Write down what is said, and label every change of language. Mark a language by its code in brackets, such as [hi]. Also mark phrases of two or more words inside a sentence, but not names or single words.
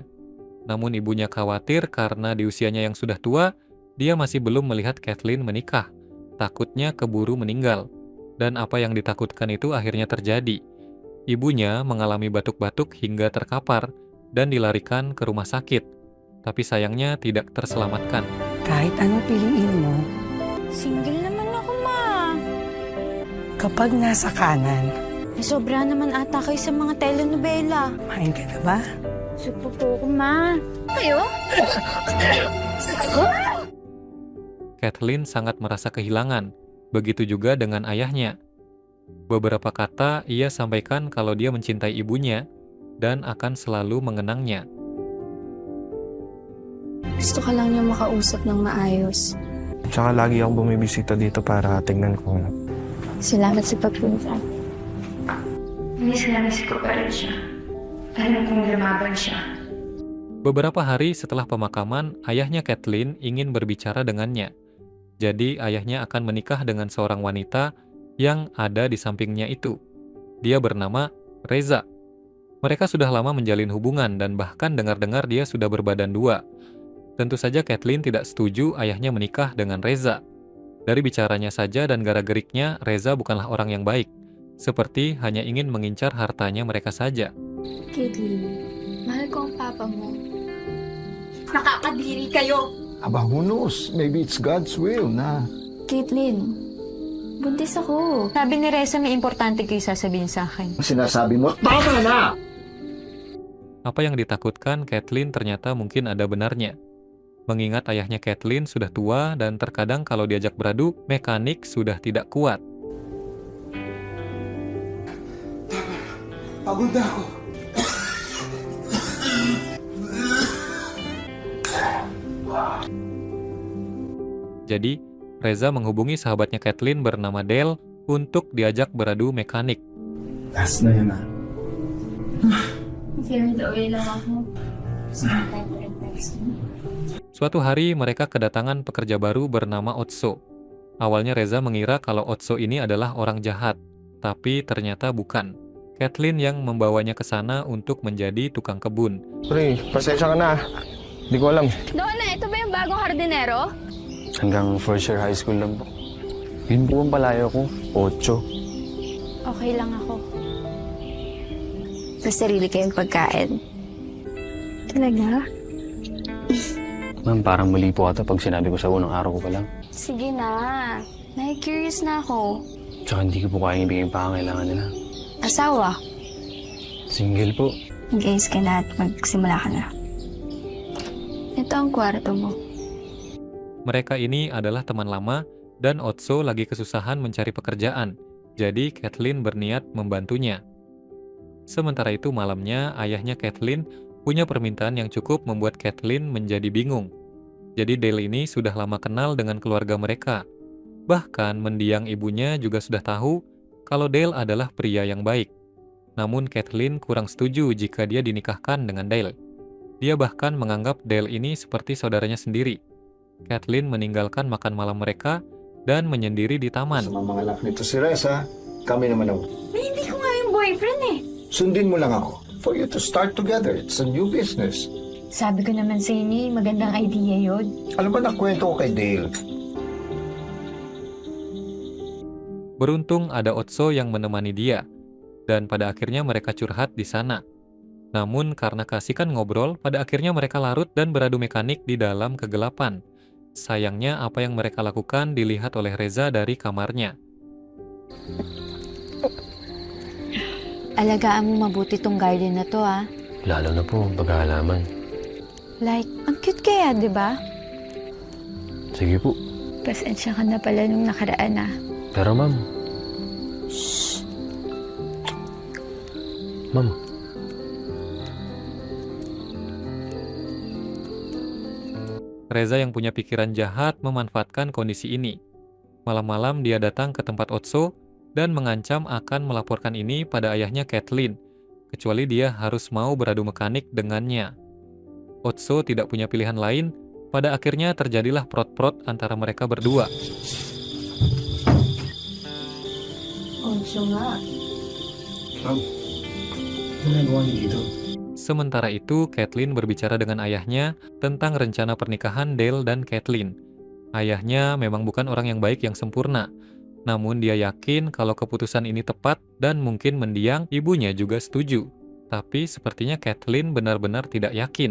[id] Namun ibunya khawatir karena di usianya yang sudah tua, dia masih belum melihat Kathleen menikah. Takutnya keburu meninggal. Dan apa yang ditakutkan itu akhirnya terjadi. Ibunya mengalami batuk-batuk hingga terkapar dan dilarikan ke rumah sakit. Tapi sayangnya tidak terselamatkan. [tl] Kahit anong piliin mo, Single naman ako, ma. kapag nasa kanan, Sobra naman ata kayo sa mga telenovela. main ka na ba? Supo po ako, ma. Kayo? [id] Kathleen sangat merasa kehilangan, begitu juga dengan ayahnya. Beberapa kata ia sampaikan kalau dia mencintai ibunya dan akan selalu mengenangnya. [tl] Gusto ka lang niya makausap ng maayos. Tsaka lagi akong bumibisita dito para tingnan kung... Salamat sa pagpunta. Miss ko pa rin siya. Alam kong lumaban siya. [id] Beberapa hari setelah pemakaman, ayahnya Kathleen ingin berbicara dengannya. Jadi ayahnya akan menikah dengan seorang wanita yang ada di sampingnya itu. Dia bernama Reza. Mereka sudah lama menjalin hubungan dan bahkan dengar-dengar dia sudah berbadan dua. Tentu saja Kathleen tidak setuju ayahnya menikah dengan Reza. Dari bicaranya saja dan gara-geriknya, Reza bukanlah orang yang baik. Seperti hanya ingin mengincar hartanya mereka saja. [tl] Caitlin, mahal ko ang papa mo. Nakakadiri kayo! Aba, [en] who knows? Maybe it's God's will na... [tl] Caitlin, buntis ako. Sabi ni Reza may importante kayo sasabihin sa akin. Sinasabi mo, tama na! [id] Apa yang ditakutkan Kathleen ternyata mungkin ada benarnya. Mengingat ayahnya Kathleen sudah tua dan terkadang kalau diajak beradu, mekanik sudah tidak kuat. [tl] Pagod na ako. [id] Jadi, Reza menghubungi sahabatnya Kathleen bernama Dale untuk diajak beradu mekanik. [tl] Last na yun, [en] Carried away [tl] lang ako. [id] Suatu hari mereka kedatangan pekerja baru bernama Otso. Awalnya Reza mengira kalau Otso ini adalah orang jahat, tapi ternyata bukan. Kathleen yang membawanya ke sana untuk menjadi tukang kebun. [tl] Pre, pasensya ka na. Hindi ko alam. Donna, ito ba yung bagong hardinero? Hanggang [en] first year high school [tl] lang po. Yun po ang palayo ko. 8. Okay lang ako. Sa sarili kayong pagkain. Talaga? Ma'am, parang mali po ata pag sinabi ko sa unang araw ko pa lang. Sige na. Nai-curious na ako. Tsaka hindi ko po kayang ibigay yung pangangailangan nila. Asawa? Single po. Mag-ayos ka na at magsimula ka na. Ito ang kwarto mo. [id] Mereka ini adalah teman lama dan Otso lagi kesusahan mencari pekerjaan. Jadi Kathleen berniat membantunya. Sementara itu malamnya ayahnya Kathleen punya permintaan yang cukup membuat Kathleen menjadi bingung. Jadi Dale ini sudah lama kenal dengan keluarga mereka. Bahkan mendiang ibunya juga sudah tahu kalau Dale adalah pria yang baik. Namun Kathleen kurang setuju jika dia dinikahkan dengan Dale. Dia bahkan menganggap Dale ini seperti saudaranya sendiri. Kathleen meninggalkan makan malam mereka dan menyendiri di taman. [tl] Sa mga anak nito si Reza, kami naman ang... Hindi ko nga yung boyfriend eh. Sundin mo lang ako. [en] For you to start together, it's a new business. [tl] Sabi ko naman sa inyo, magandang idea yun. Alam ba nakwento ko kay Dale? [id] Beruntung ada Otso yang menemani dia, dan pada akhirnya mereka curhat di sana. Namun karena keasikan ngobrol, pada akhirnya mereka larut dan beradu mekanik di dalam kegelapan. Sayangnya apa yang mereka lakukan dilihat oleh Reza dari kamarnya. [tl] Alagaan mo mabuti tong garden na to, ah. Lalo na po paghahalaman. Like, ang cute kaya, di ba? Sige po. Pasensya ka na pala nung nakaraan ah. Pero ma'am. Ma'am. [id] Reza yang punya pikiran jahat memanfaatkan kondisi ini. Malam-malam dia datang ke tempat Otso dan mengancam akan melaporkan ini pada ayahnya Kathleen, kecuali dia harus mau beradu mekanik dengannya. Otso tidak punya pilihan lain, pada akhirnya terjadilah prot-prot antara mereka berdua. [tl] Otso nga. Ma'am, ginagawa niyo dito? [id] Sementara itu, Kathleen berbicara dengan ayahnya tentang rencana pernikahan Dale dan Kathleen. Ayahnya memang bukan orang yang baik yang sempurna, namun dia yakin kalau keputusan ini tepat dan mungkin mendiang ibunya juga setuju. Tapi sepertinya Kathleen benar-benar tidak yakin.